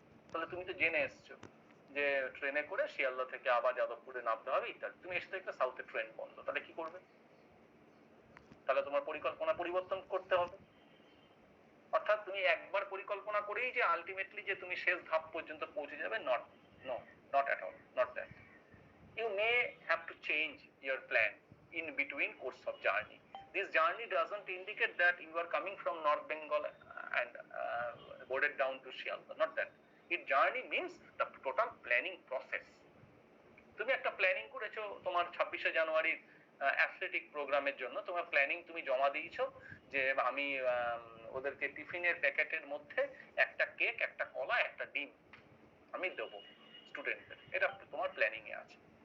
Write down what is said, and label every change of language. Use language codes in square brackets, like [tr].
[bn] তাহলে তুমি তো জেনে এসছো যে ট্রেনে করে শিয়ালদা থেকে আবার যাদবপুরে নামতে হবে ইত্যাদি। তুমি এসে দেখলে সাউথের ট্রেন বন্ধ, তাহলে কি করবে? তাহলে তোমার পরিকল্পনা পরিবর্তন করতে হবে। অর্থাৎ তুমি একবার পরিকল্পনা করেই যে আলটিমেটলি যে তুমি শেষ ধাপ পর্যন্ত পৌঁছে যাবে, [en] Not at all, not that. You may have to change your plan in between course of journey. This journey doesn't indicate that you are coming from North Bengal and boarded down to Shialda, not that. It journey means the total planning process. [bn] তুমি একটা planning করেছো তোমার 26শে জানুয়ারির athletic প্রোগ্রামের জন্য, তোমার planning তুমি জমা দিয়েছো যে আমি ওদেরকে টিফিনের প্যাকেটের মধ্যে একটা কেক, একটা কলা, একটা ডিম আমি দেবো স্টুডেন্টদের, এটা তোমার প্ল্যানিং এ আছে।